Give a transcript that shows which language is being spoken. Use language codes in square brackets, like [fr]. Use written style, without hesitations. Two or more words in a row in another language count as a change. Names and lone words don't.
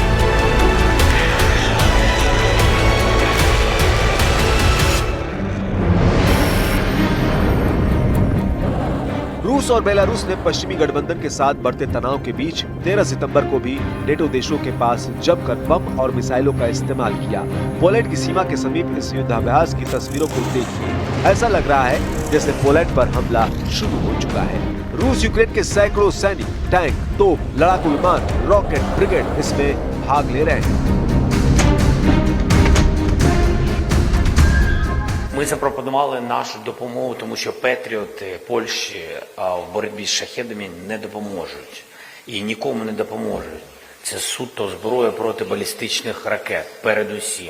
[hi] रूस और बेलारूस ने पश्चिमी गठबंधन के साथ बढ़ते तनाव के बीच 13 सितंबर को भी नेटो देशों के पास जमकर बम और मिसाइलों का इस्तेमाल किया। पोलैंड की सीमा के समीप इस युद्धाभ्यास की तस्वीरों को देखिए। ऐसा लग रहा है जैसे पोलैंड पर हमला शुरू हो चुका है। रूस यूक्रेन के सैकड़ों सैनिक, टैंक, तोप, लड़ाकू विमान, [en] rocket brigade [hi] इसमें भाग ले रहे हैं। [uk] Ми запропонували нашу допомогу, тому що Петріоти Польщі в боротьбі з шахедами не допоможуть. І нікому не допоможуть. Це суто зброя проти балістичних ракет, передусім.